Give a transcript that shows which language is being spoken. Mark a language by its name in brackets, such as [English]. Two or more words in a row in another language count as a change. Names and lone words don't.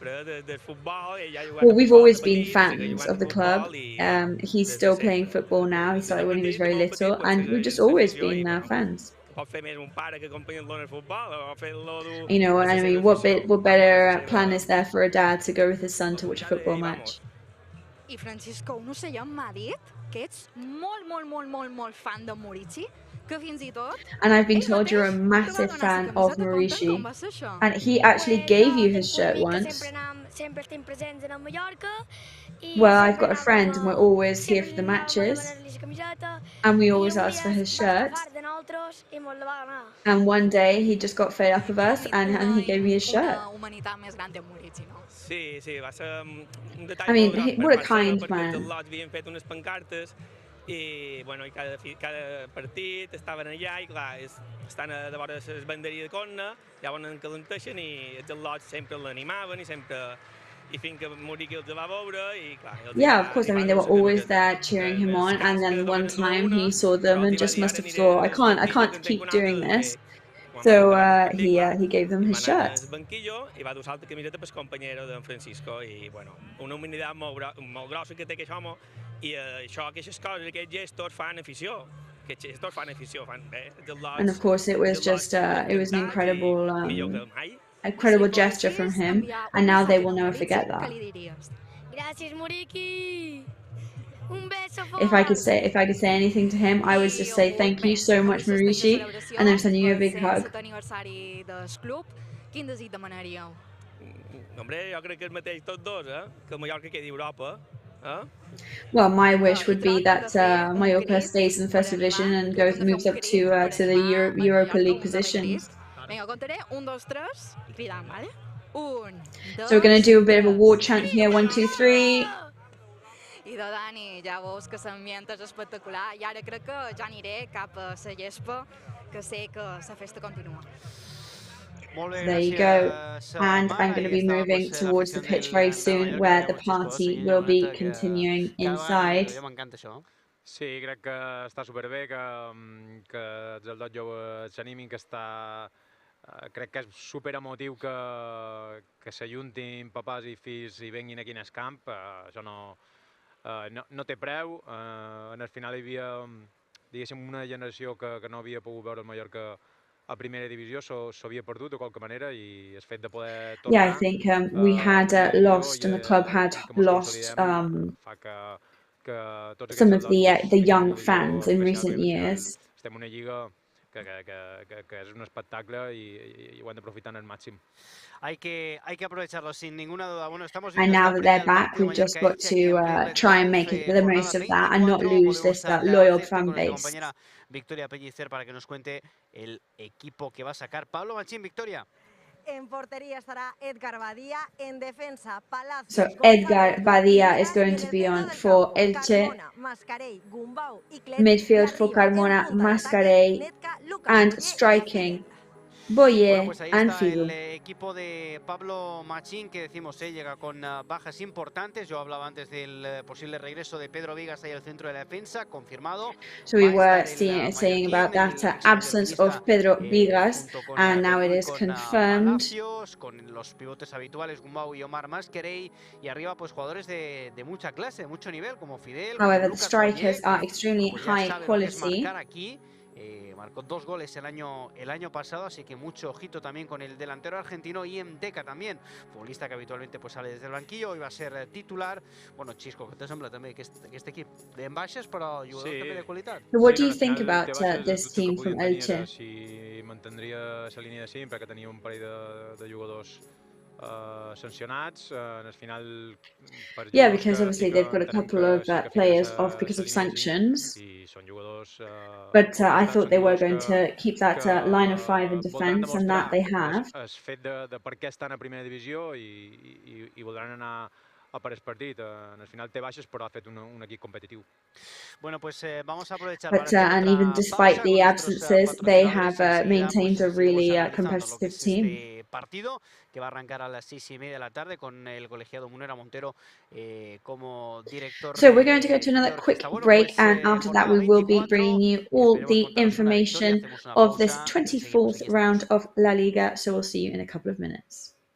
[English] Well, we've always been fans of the club. He's still playing football now. He started when he was very little, and we've just always been fans. You know, I mean, what better plan is there for a dad to go with his son to watch a football match? [Catalan] I Francisco, no sé, m'ha dit que ets molt fan de Marici, que fins I tot... [English] And I've been told you're a massive fan of Marici, and he actually gave you his shirt once. Well, I've got a friend and we're always here for the matches, and we always ask for his shirt. And one day he just got fed up of us and he gave me his shirt. I mean, what a kind man. [Catalan] i, bueno, i cada partit estaven allà i clar, estan a de vora les banderies de corna, llavors en calenteixen i els al·lots sempre l'animaven i sempre... [English] Yeah, of course. I mean, they were always there cheering him on, and then one time he saw them and just must have thought, I can't keep doing this. So he gave them his shirt. [Catalan] I va dur l'altra camiseta per companyero d'en Francisco i, bueno, una humanitat molt grossa que té aquest home i això, aquestes coses, aquests gestos fan afició. [English] And of course, it was just it was an incredible gesture from him, and now they will never forget that. If I could say anything to him, I would just say thank you so much, Maurici, and I'm sending you a big hug. Well, my wish would be that Mallorca stays in the first division and moves up to the Europa League positions. [Catalan] Vinga, contaré 1, 2, 3 i cridant, vale? 1, 2... [English] So we're going to do a bit of a war chant here, 1, 2, 3. [Catalan] I de Dani, ja veus que l'ambient és espectacular i ara crec que ja aniré cap a la gespa, que sé que la festa continua. [English] There you go. And I'm going to be moving towards the pitch very soon, where the party will be continuing inside. [Catalan] Sí, crec que està superbé, que els al joves s'animin, que està... Crec que és superemotiu que s'ajuntin papàs i fills i venguin aquí en el camp. Això no té preu. En el final hi havia, diguéssim, una generació que no havia pogut veure el Mallorca a primera divisió, s'havia perdut de qualque manera i el fet de poder tornar... [English] Yeah, I think we had lost, and the club had lost some of the young fans in recent years. [Catalan] Estem en una lliga que és un espectacle i ho hem d'aprofitar al màxim. [Spanish] Hay que aprovecharlo sin ninguna duda. Bueno, estamos [English] and now that they're back, we've just got to try and make the most of that and not lose this loyal fan base. [Spanish] Victoria Pellicer para que nos cuente el equipo que va a sacar Pablo Machín. Victoria. En portería estará Edgar Badía, en defensa Palacios. [English] So Edgar Badía is going to be on for Elche, midfield for Carmona, Mascarell, and striking Boye and Figo. [Spanish] El equipo de Pablo Machín, que decimos llega con bajas importantes. Yo hablaba antes del posible regreso de Pedro Vigas ahí al centro de la defensa, confirmado. [English] So we were saying about that absence of Pedro Vigas, and now it is confirmed. [Spanish] Con los pivotes habituales, Gumbau y Omar Mascarell, y arriba pues jugadores de mucha clase, de mucho nivel, como Fidel. [English] However, the strikers are extremely high quality. [Spanish] Marcó 2 goles el año pasado, así que mucho ojito también con el delantero argentino, y en Deca también, futbolista que habitualmente pues sale desde el banquillo, hoy va a ser titular. [Catalan] Bueno, Xisco, què te sembla també que aquest equip en baixes, però jugadors també de qualitat? [English] What do you think about this team from Elche? [Catalan] Si mantindria la línia de sempre, que tenia un parell de jugadors sancionats, en el final... [English] Yeah, because obviously they've got a couple of players off because of sanctions. But I thought they were going to keep that line of 5 in defense, and that they have. [Catalan] El fet de per què estan a primera divisió i voldran anar a per el partit. En el final té baixes, però ha fet un equip competitiu. [Spanish] Bueno, pues vamos a aprovechar. [English] But and even despite the absences, they have maintained a really competitive team. [Spanish] Partido que va a arrancar a las 6:30 de la tarde con el colegiado Munera Montero como director. [English] So we're going to go to another quick break, and after that we will be bringing you all the information of this 24th round of La Liga. So we'll see you in a couple of minutes.